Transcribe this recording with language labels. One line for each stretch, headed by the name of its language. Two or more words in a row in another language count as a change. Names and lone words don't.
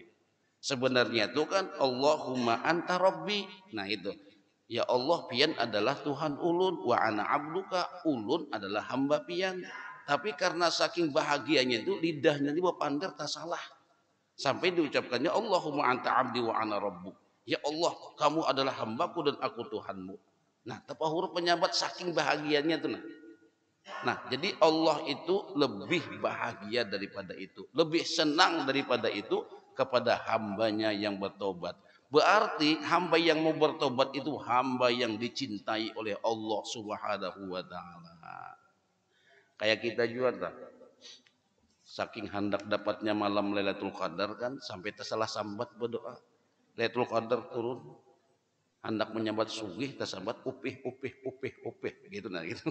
Indonesian: Sebenarnya itu kan
Arabic: اللهم أنت ربي.
Indonesian: Nah itu.
Arabic: يا الله,
Banjar: pian adalah Tuhan ulun,
Arabic: وأنا عبدك,
Banjar: ulun adalah hamba pian. Tapi karena saking bahagianya itu lidahnya ini berpandar tak salah.
Arabic: Sampai diucapkannya اللهم أنت عبدي وأنا ربك. يا الله,
Indonesian: kamu adalah hambaku dan aku Tuhanmu.
Banjar: Nah, tepat huruf penyambat saking bahagianya itu. Nah, jadi Allah itu lebih bahagia daripada itu, lebih senang daripada itu kepada hambanya yang bertobat.
Indonesian: Berarti hamba yang mau bertobat itu hamba yang dicintai oleh
Arabic: الله سبحانه وتعالى.
Banjar: Kayak kita juga tak. Saking hendak dapatnya malam
Arabic: ليلة القدر
Banjar: kan sampai tersalah sambat berdoa.
Arabic: ليلة القدر
Banjar: turun, hendak menyambat sugih tersambat upih gitu nah gitu.